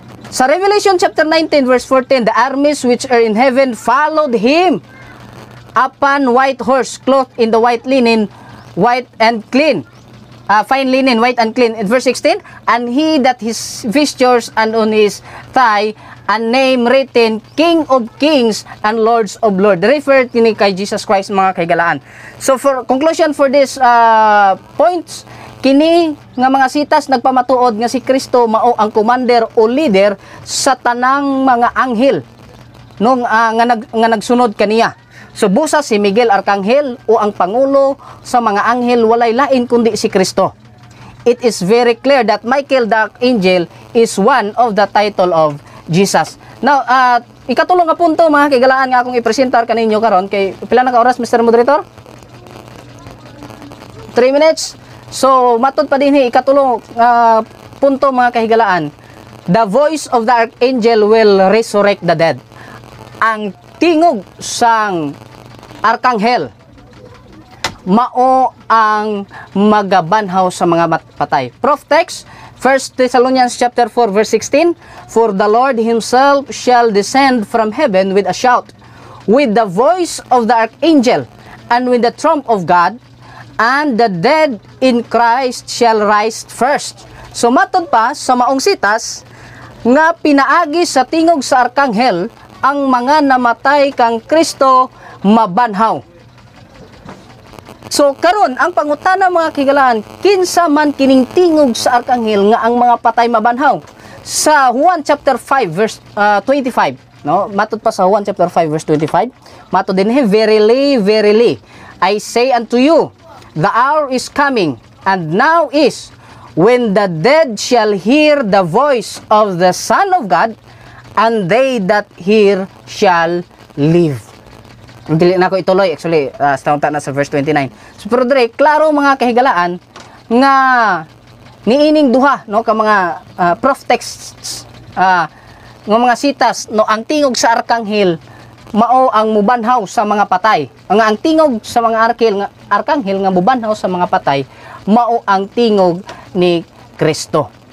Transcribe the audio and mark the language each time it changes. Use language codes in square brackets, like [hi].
[en] Sa Revelation chapter 19 verse 14, the armies which are in heaven followed him upon white horse, clothed in the white linen, white and clean, fine linen, white and clean. In verse 16, and he that his vestures and on his thigh a name written, King of Kings and Lords of Lords. [ceb] Refer kini kay Jesus Christ mga kaigalaan. [en] So for conclusion for this points, [ceb] kini nga mga sitas nagpamatuod nga si Kristo mao ang commander o leader sa tanang mga anghel nung nga nagsunod kaniya. So busa si Miguel Arkanghel o ang pangulo sa mga anghel, walay lain kundi si Kristo. [en] It is very clear that Michael the Archangel is one of the title of Jesus. [ceb] Now, ikatulong nga punto mga kaigalaan nga akong ipresentar kaninyo karon kay pila na ka oras, Mr. Moderator? [en] 3 minutes. [ceb] So matud pa dinhi ikatulong punto mga kahigalaan. [en] The voice of the archangel will resurrect the dead. [ceb] Ang tingog sang arkanghel mao ang magabanhaw sa mga patay. [en] Prof text 1 Thessalonians chapter 4 verse 16, for the Lord himself shall descend from heaven with a shout, with the voice of the archangel, and with the trump of God, and the dead in Christ shall rise first. [ceb] So matod pa sa maong sitas nga pinaagi sa tingog sa arkanghel ang mga namatay kang Kristo mabanhaw. So karon ang pangutana mga kigalaan, kinsa man kining tingog sa arkanghel nga ang mga patay mabanhaw? Sa Juan chapter 5 verse 25, no? Matud pa sa Juan chapter 5 verse 25. Matud din [en] verily, verily, I say unto you, the hour is coming, and now is, when the dead shall hear the voice of the Son of God, and they that hear shall live. [ceb] Dili na ko ituloy, actually, staunta na sa verse 29. So, pero dire, klaro mga kahigalaan, nga niining duha, no, ka mga prof texts, nga mga sitas, no, ang tingog sa arkanghel, mao ang mubanhaw sa mga patay. Ang tingog sa mga arkanghel nga mubanhaw sa mga patay, mao ang tingog ni Kristo.